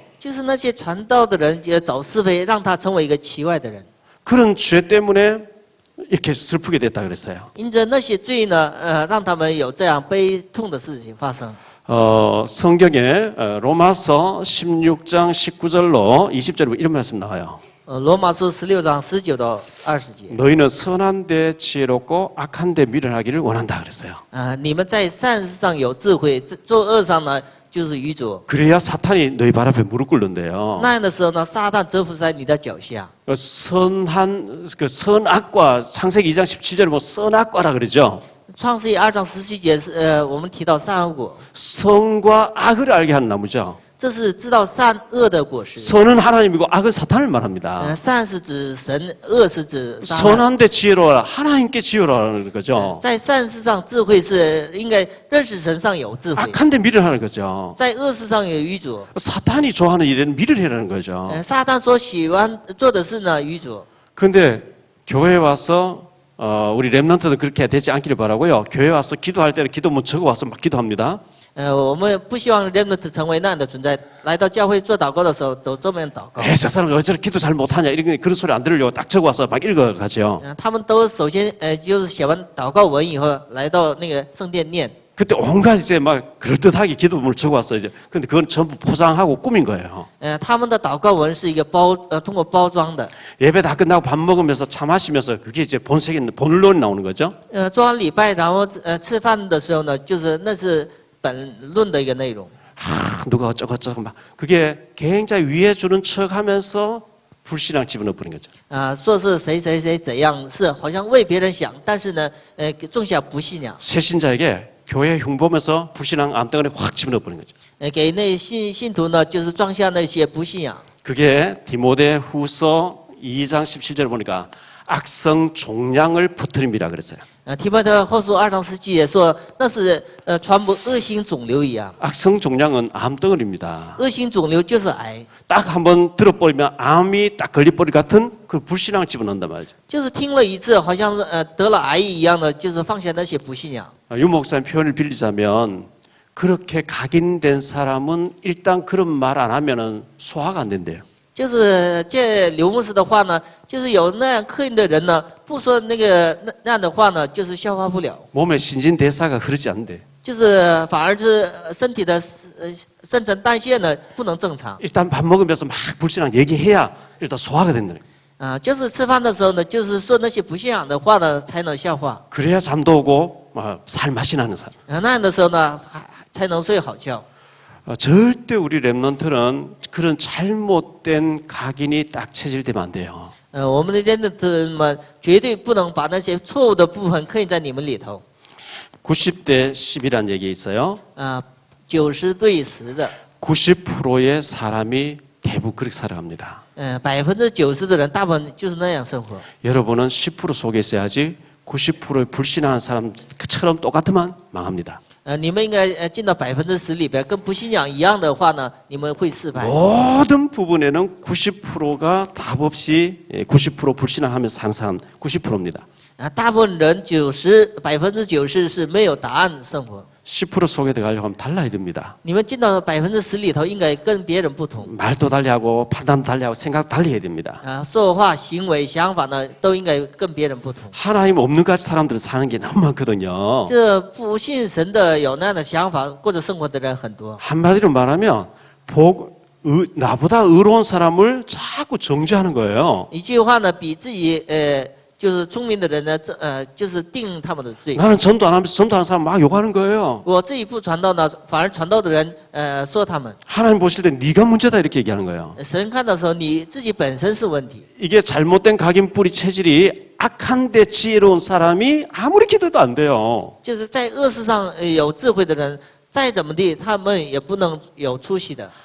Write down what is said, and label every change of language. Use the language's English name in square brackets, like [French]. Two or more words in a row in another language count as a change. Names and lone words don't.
[Chinese] 就是那些传道的人，就找是非，让他成为一个奇怪的人。 [Korean] 그런 죄 때문에 이렇게 슬프게 됐다 그랬어요. [Chinese] 因着那些罪呢，让他们有这样悲痛的事情发生。 [Korean] 성경에 로마서 16장 19절로 20절로 이런 말씀 나와요. [Chinese] 罗马书16章19到20节。 [Korean] 너희는 선한 데 지혜롭고 악한 데 미련하기를 원한다 그랬어요. [Chinese] 你们在善事上有智慧，做恶上呢就是愚拙。 [Korean] 그래야 사탄이 너희 발 앞에 무릎 꿇는데요. [Chinese] 那样的时候呢，撒旦折服在你的脚下。 [Korean] 선악과 창세기 2장 17절에 뭐 선악과라 그러죠. [Chinese] 创世记2章17节是我们提到善恶果， [Korean] 선과 악을 알게 하는 나무죠. [Chinese] 这是知道善恶的果实。 [Korean] 선은 하나님이고 악은 사탄을 말합니다. [Chinese] 善是指神，恶是指撒旦。 [Korean] 선한데 지혜로워라 하나님께 지혜로워라는 거죠. [Chinese] 在善事上智慧是应该认识神上有智慧， [Korean] 악한데 미련하는 거죠. [Chinese] 在恶事上有愚拙。 [Korean] 사탄이 좋아하는 일에는 미련이라는 거죠. [Chinese] 撒旦所喜欢做的事呢愚拙。 [Korean] 그런데 교회에 와서 우리 렘넌트도 그렇게 되지 않기를 바라고요. 교회 와서 기도할 때는 기도문 적어 와서 막 기도합니다. [Chinese] 我们不希望 remnant 成为那样的存在。来到教会做祷告的时候，都这么样祷告。 [Korean] 저 사람 왜 저렇게 기도 잘 못하냐 이런 그런 소리 안 들으려고 딱 적어 와서 막 읽어 가죠. [Chinese] 他们都首先就是写完祷告文以后，来到那个圣殿念。 [Korean] 그때 온갖 이제 막 그럴듯하게 기도문을 적어 왔어요. 이제 근데 그건 전부 포장하고 꾸민 거예요. [Chinese] 他们的祷告文是一个通过包装的。 [Korean] 예배 다 끝나고 밥 먹으면서 차 마시면서 그게 이제 본론이 나오는 거죠. [Chinese] 做完礼拜，然后吃饭的时候呢，就是那是本论的一个内容。 [Korean] 누가 어쩌고 막 그게 굉장히 위해 주는 척하면서 불신앙 집어넣어 버린 거죠. [Chinese] 说是谁谁谁怎样，是好像为别人想，但是呢，种下不信仰。 [Korean] 새신자에게 교회 흉보면서 불신앙 암덩어리 확 집어넣어 버린 거죠. [Chinese] 给那信徒呢，就是装下那些不信仰。 [Korean] 그게 디모데후서 2장 17절을 보니까 악성 종량을 퍼뜨립니다 그랬어요. [Chinese] 提摩太后书2章17节说，那是传播恶性肿瘤一样。 [Korean] 악성 종양은 암덩어리입니다. [Chinese] 恶性肿瘤就是癌， [Korean] 딱 한번 들어버리면 암이 딱 걸려버릴 같은 그 불신앙을 집어넣는단 말이죠. [Chinese] 就是听了一次，好像是得了癌一样的，就是放下那些不信仰。 [Korean] 유 목사님 표현을 빌리자면 그렇게 각인된 사람은 일단 그런 말 안 하면은 소화가 안 된대요. [Chinese] 就是借刘牧师的话呢，就是有那样刻印的人呢，不说那样的话呢，就是消化不了， [Korean] 몸의 신진대사가 흐르지 않는데 [Chinese] 就是反而是身体的新陈代谢呢不能正常。 [Korean] 일단 밥 먹으면서 막 불신앙 얘기해야 일단 소화가 된다. [Chinese] 就是吃饭的时候呢，就是说那些不信仰的话呢，才能消化。 [Korean] 그래야 잠도 오고 살 맛이 나는 사람. [Chinese] 那样的时候呢，才能睡好觉。 [Korean] 절대 우리 랩런트는 그런 잘못된 각인이 딱 체질되면 안 돼요. [Chinese] 我们的认的人们绝对不能把那些错误的部分刻印在你们里头。 [Korean] 90대 10이란 얘기 있어요. [Chinese] 90 对10的， [Korean] 90%의 사람이 대부분 그렇게 살아갑니다. [Chinese] 90% 的人大部分就是那样生活。 [Korean] 여러분은 10% 속에 있어야지 90%의 불신하는 사람처럼 똑같으면 망합니다. [Chinese] 你们应该进到10%里边，跟不信仰一样的话呢，你们会失败。 [Korean] 모든 부분에는 90%가 답 없이 90% 불신앙하면서 항상 90%입니다. [Chinese] 大部分人90%是没有答案生活。 [Korean] 10% 속에 들어가려고 하면 달라야 됩니다. [Chinese] 你们进到10%里头，应该跟别人不同。 [Korean] 말도 달리하고 판단도 달리하고 생각 달리해야 됩니다. [Chinese] 说话、行为、想法呢，都应该跟别人不同。 [Korean] 하나님 없는 같이 사람들은 사는 게 너무 많거든요. [Chinese] 这不信神的有那样的想法过着生活的人很多。 [Korean] 한마디로 말하면 나보다 의로운 사람을 자꾸 정죄하는 거예요. [Chinese] 一句话呢，比自己就是聪明的人呢，就是定他们的罪。 [Korean] 나는 전도 안 하면서 전도하는 사람 막 욕하는 거예요. [Chinese] 我自己不传道呢，反而传道的人说他们。 [Korean] 하나님 보실 때 네가 문제다 이렇게 얘기하는 거예요. [Chinese] 神看的时候，你自己本身是问题。 [Korean] 이게 잘못된 각인 뿌리 체질이 악한데 지혜로운 사람이 아무리 기도해도 안 돼요. [Chinese] 就是在恶事上有智慧的人，再怎么地，他们也不能有出息的。